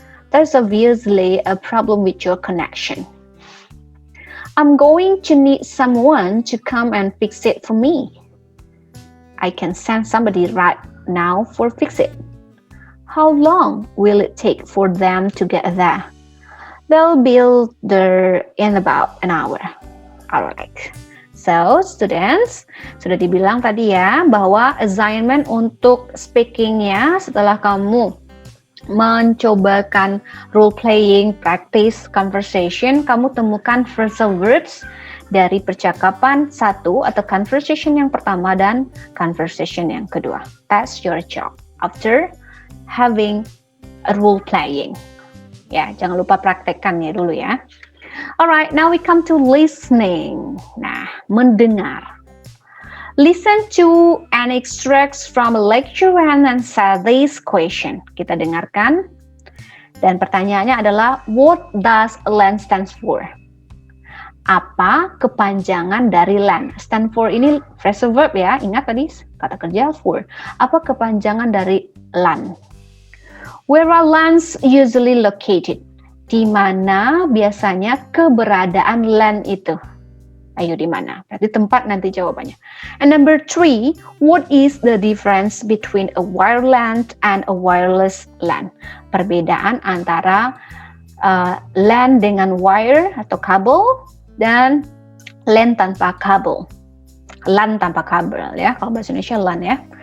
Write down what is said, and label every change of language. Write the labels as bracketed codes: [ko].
[en] There's obviously a problem with your connection. I'm going to need someone to come and fix it for me. I can send somebody right now for fix it. How long will it take for them to get there? They'll be there in about an hour. Alright. So, students, [id] sudah dibilang tadi ya bahwa assignment untuk speakingnya setelah kamu mencobakan role playing, practice, conversation, kamu temukan phrasal verbs dari percakapan satu atau conversation yang pertama dan conversation yang kedua. [en] That's your job after having a role playing. [id] Ya, jangan lupa praktekkannya dulu ya. [en] Alright, now we come to listening. [id] Nah, mendengar. [en] Listen to an extracts from a lecture and answer this question. [id] Kita dengarkan. Dan pertanyaannya adalah, [en] what does LAN stands for? [id] Apa kepanjangan dari LAN? Stand for ini phrasal verb ya. Ingat tadi kata kerja for. Apa kepanjangan dari LAN? [en] Where are LANs usually located? [id] Di mana biasanya keberadaan LAN itu? Ayo di mana? Berarti tempat nanti jawabannya. [en] And number 3, what is the difference between a wired LAN and a wireless LAN? [id] Perbedaan antara LAN dengan wire atau kabel dan LAN tanpa kabel. LAN tanpa kabel ya, kalau bahasa Indonesia LAN ya.